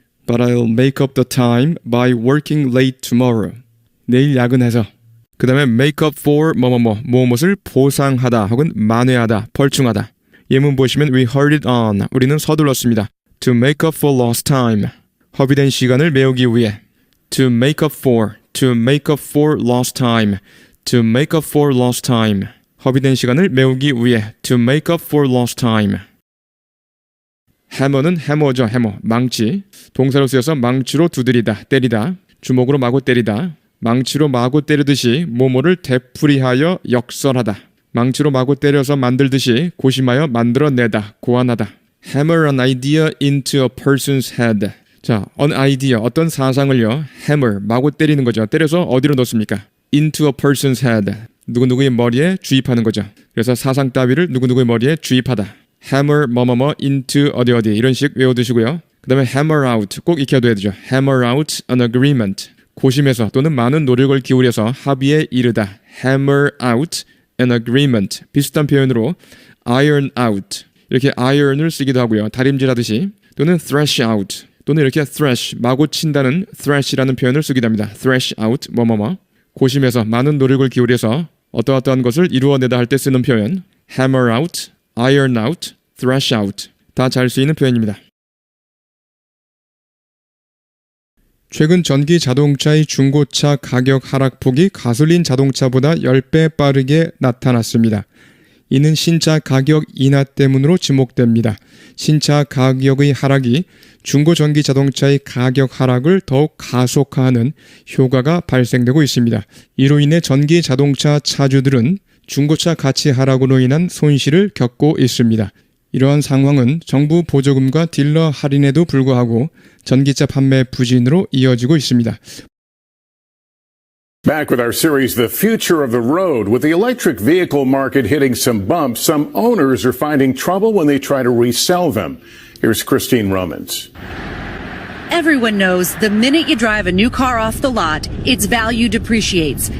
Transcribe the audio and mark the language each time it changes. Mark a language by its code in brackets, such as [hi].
[en] But I'll make up the time by working late tomorrow. [ko] 내일 야근해서. 그 다음에 make up for 무엇을 보상하다 혹은 만회하다, 벌충하다. 예문 보시면 [en] we hurried on. [ko] 우리는 서둘렀습니다. [en] To make up for lost time. [ko] 허비된 시간을 메우기 위해. [en] To make up for. To make up for lost time. To make up for lost time. [ko] 허비된 시간을 메우기 위해. [en] To make up for lost time. [ko] 해머는 해머죠. 해머. 망치. 동사로 쓰여서 망치로 두드리다, 때리다. 주먹으로 마구 때리다. 망치로 마구 때리듯이 뭐뭐를 되풀이하여 역설하다. 망치로 마구 때려서 만들듯이 고심하여 만들어내다, 고안하다. [en] Hammer an idea into a person's head. [ko] 자, [en] an idea, [ko] 어떤 사상을요, hammer, 마구 때리는 거죠. 때려서 어디로 넣습니까? [en] into a person's head. [ko] 누구누구의 머리에 주입하는 거죠. 그래서 사상 따위를 누구누구의 머리에 주입하다. hammer 뭐뭐뭐 into 어디 이런 식 외워두시고요. 그 다음에 hammer out 꼭 익혀둬야 되죠. [en] hammer out an agreement. [ko] 고심해서 또는 많은 노력을 기울여서 합의에 이르다. [en] hammer out an agreement. [ko] 비슷한 표현으로 [en] iron out. [ko] 이렇게 iron을 쓰기도 하고요. 다림질하듯이. 또는 thresh out. 또는 이렇게 thresh, 마구 친다는 thresh라는 표현을 쓰기도 합니다. thresh out, 뭐뭐뭐. 고심해서 많은 노력을 기울여서 어떠한 것을 이루어내다 할 때 쓰는 표현. [en] hammer out, iron out, thresh out. [ko] 다 잘 쓰이는 표현입니다. 최근 전기 자동차의 중고차 가격 하락폭이 가솔린 자동차보다 10배 빠르게 나타났습니다. 이는 신차 가격 인하 때문으로 지목됩니다. 신차 가격의 하락이 중고 전기 자동차의 가격 하락을 더욱 가속화하는 효과가 발생되고 있습니다. 이로 인해 전기 자동차 차주들은 중고차 가치 하락으로 인한 손실을 겪고 있습니다. 이러한 상황은 정부 보조금과 딜러 할인에도 불구하고 전기차 판매 부진으로 이어지고 있습니다. [en] Back with our series, The Future of the Road. With the electric vehicle market hitting some bumps, some owners are finding trouble when they try to resell them. Here's Christine Romans. Everyone knows the minute you drive a new car off the lot, its value depreciates.